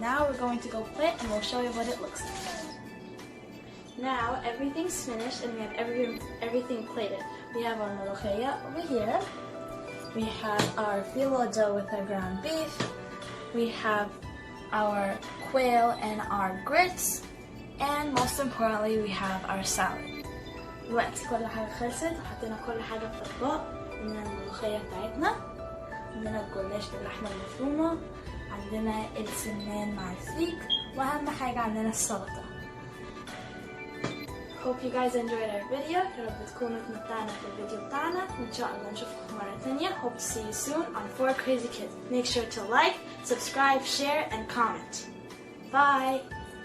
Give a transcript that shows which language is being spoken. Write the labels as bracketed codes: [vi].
[en] Now we're going to go plate and we'll show you what it looks like. Now everything's finished and we have everything plated. We have our ملوخية over here. We have our Fillo dough with our ground beef. We have our quail and our grits. And most importantly we have our salad. [ar] دلوقتي كل حاجة خلصت وحطينا كل حاجة في الأطباق. عندنا الملوخية بتاعتنا، عندنا الجلاش باللحمه المفرومه، عندنا السمان مع الفريك، واهم حاجه عندنا السلطه. [en] Hope you guys enjoyed our video. [ar] يا رب تكونوا اتمتعنا في الفيديو بتاعنا وان شاء الله نشوفكم مرة تانية. [en] Hope to see you soon on 4 Crazy Kids. Make sure to like, subscribe, share and comment. Bye.